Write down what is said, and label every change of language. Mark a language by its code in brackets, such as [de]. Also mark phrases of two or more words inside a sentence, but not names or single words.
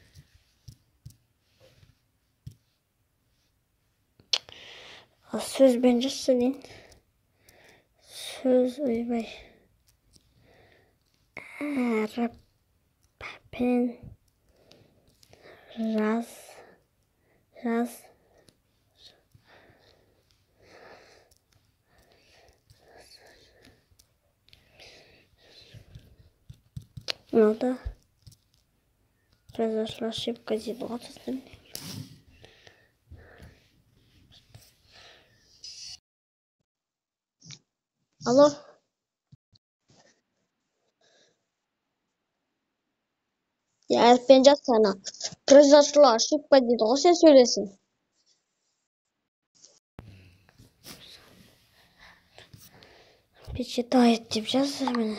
[kk] Сөзбен жазшы дейін. Сөз ойбай. Әріппен жаз. Надо. [ru] Произошла ошибка [kk] дейді ғой. Алло. Әріппен жазсана. [ru] Произошла ошибка [kk] дейді ғой, сен сөйлесін. Печатает деп жазыр мені.